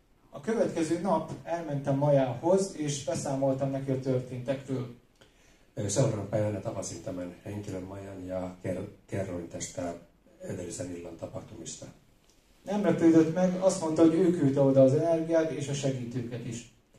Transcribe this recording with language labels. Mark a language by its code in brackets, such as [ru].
[hu] A következő nap elmentem Majához, és beszámoltam neki a történtekről. [fi] Seuraavan päivänä tapasin tämän henkilön Majan ja kerroin tästä edellisen illan tapahtumista. [hu] Nem lepődött meg, azt mondta, hogy ő küldte oda az energiát és a segítőket is.